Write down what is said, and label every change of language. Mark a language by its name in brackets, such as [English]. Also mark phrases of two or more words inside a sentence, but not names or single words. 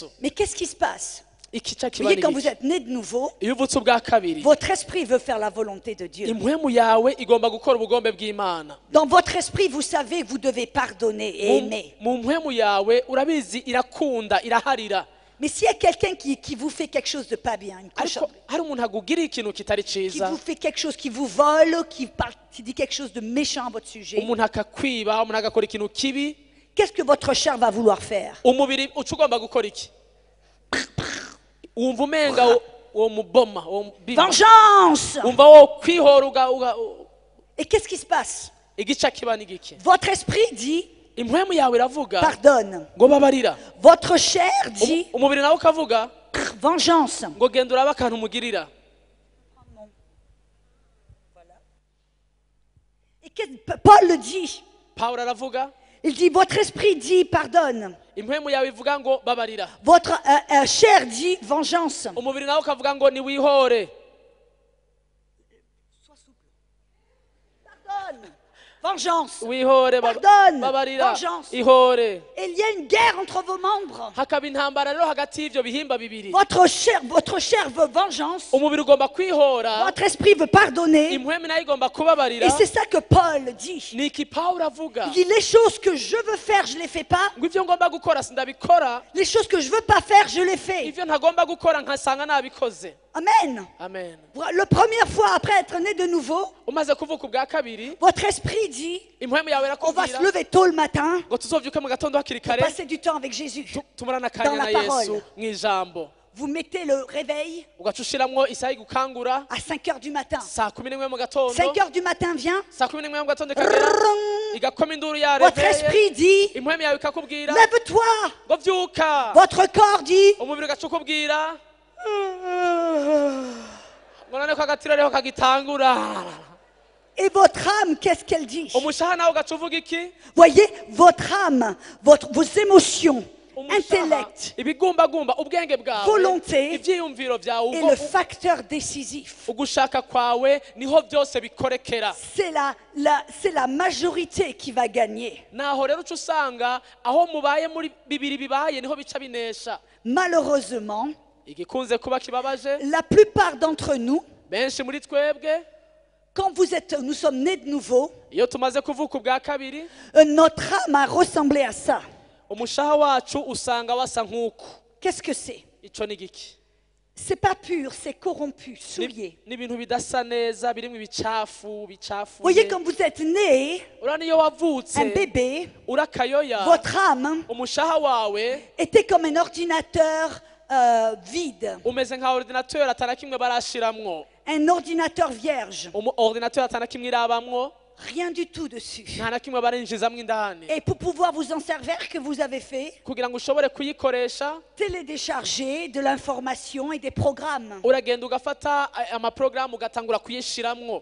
[French] Mais qu'est-ce qui se passe? [Rundi] ikica [French] Vous [Rundi] kiba [French] voyez, [Rundi] ni [French] quand vous [Rundi] iki? [French] êtes né de nouveau, [Rundi] iyo uvutse ubwa kabiri [French] votre esprit veut faire la volonté de Dieu. [Rundi] impwemu yawe igomba gukora ubugombe bw'imana. [French] Dans votre esprit, vous savez que vous devez pardonner et aimer. [Rundi] mu mpwemu yawe urabizi irakunda iraharira. [French] Mais s'il y a quelqu'un qui vous fait quelque chose de pas bien, une [Rundi] ariko [French] cochonnerie, [Rundi] hari umuntu akugiriye ikintu kitari [French] qui [Rundi] ciza, [French] vous fait quelque chose, qui vous vole, qui dit quelque chose de méchant à votre sujet, [Rundi] umuntu akakwiba, umuntu agakora ikintu kibi, [French] qu'est-ce que votre chair va vouloir faire? [Rundi] umubiri uca ugomba gukora iki? wumva umenga uwo muboma uwo mubima. [French] Vengeance! [Rundi] wumva wo kwihora [French] Et qu'est-ce qui se passe? [Rundi] igica kiba ni giki? [French] Votre esprit dit [Rundi] impwemu yawe iravuga [French] pardonne. [Rundi] ngo babarira, [French] Votre chair dit [Rundi] umubiri nawe ukavuga [French] vengeance. [Rundi] ngo genda urabe akantu umugirira. [French] Et Paul le dit. [Rundi] pawulo aravuga [French] Il dit votre esprit dit pardonne. [Rundi] impwemu yawe ivuga ngo babarira, [French] Votre chair dit vengeance. [Rundi] umubiri nawe ukavuga ngo niwihore. [French] Pardonne. Vengeance. [Rundi] wihore [French] Pardonne. [Rundi] babarira [French] Vengeance. [Rundi] ihore. [French] Et il y a une guerre entre vos membres. [Rundi] hakaba intambara rero hagati y'ivyo bihimba bibiri. [French] Votre chair veut vengeance. [Rundi] umubiri ugomba kwihora, [French] Votre esprit veut pardonner. [Rundi] impwemu nayo igomba kubabarira. [French] Et c'est ça que Paul dit. [Rundi] ni iki pawulo avuga [French] Il dit les choses que je veux faire, je les fais pas. [Rundi] ngo ivyo ngomba gukora sindabikora, [French] Les choses que je veux pas faire, je les fais. [Rundi] ivyo ntagomba gukora nkasanga nabikoze. [French] Amen. [Rundi] amen. [French] La première fois après être né de nouveau, [Rundi] umaze kuvuka ubwa kabiri [French] votre esprit dit [Rundi] impwemu yawe [French] on va se [Rundi] irakubwira [French] lever tôt le matin, [Rundi] ngo tuzovyuke mu gatondo hakiri kare [French] passer du temps avec Jésus. [Rundi] tumarana [French] Dans [Rundi] akanya [French] la [Rundi] na yesu [French] parole. [Rundi] mw'ijambo, [French] Vous mettez le réveil [Rundi] ugaca ushiramwo isaha igukangura [French] à 5 heures du matin. [Rundi] saa 11 mu gatondo. [French] 5 heures du matin vient, [Rundi] saa 11 mu gatondo ikagera igakoma induru [French] votre [Rundi] yareveye, [French] esprit dit [Rundi] impwemu yawe ikakubwira [French] lève-toi. [Rundi] ngo vyuka, [French] Votre corps dit [Rundi] umubiri ugaca ukubwira ngo none ko agatiro ariho kagitangura. [French] et votre âme, qu'est-ce qu'elle dit? [Rundi] umushaha nawe ugaca uvuga iki? [French] Voyez, votre âme, vos émotions, [Rundi] Umushaha, [French] intellect [Rundi] ibigumbagumba ubwenge bwawe, [French] Volonté [Rundi] ivyiyumviro vyawe, [French] est le facteur décisif. [Rundi] ugushaka kwawe niho byose bikorekera. [French] C'est la majorité qui va gagner. [Rundi] naho rero uca usanga aho mubaye muri bibiri bibaye niho bica binesha. [French] Malheureusement, [Rundi] igikunze kuba kibabaje, [French] la plupart d'entre nous, [Rundi] benshi muri twebwe [French] quand nous sommes nés de nouveau, [Rundi] iyo tumaze kuvuka ubwa kabiri, [French] notre âme a ressemblé à ça. [Rundi] umushaha wacu usanga wasa nk'uku. [French] Qu'est-ce que c'est? [Rundi] ico ni giki? [French] C'est pas pur, c'est corrompu, souillé. [Rundi] ni ibintu bidasa neza birimwo ibicafu [French] Voyez, [Rundi] bicafuye. [French] quand vous êtes né, [Rundi] urabona iyo wavutse [French] un bébé, [Rundi] urakayoya, [French] votre âme [Rundi] umushaha wawe [French] était comme un ordinateur vide, [Rundi] umeze nka ordinateur atana kimwe barashiramwo, [French] un ordinateur vierge, [Rundi] ordinateur atana kimwe irabamwo, [French] rien du tout dessus. [Rundi] nta na kimwe barinjizamwo indani. [French] Et pour pouvoir vous en servir, que vous avez fait? [Rundi] kugira ngo ushobore kuyikoresha [French] Télécharger de l'information et des programmes. [Rundi] uragenda ugafata amaprogaramu ugatangura kuyishiramwo.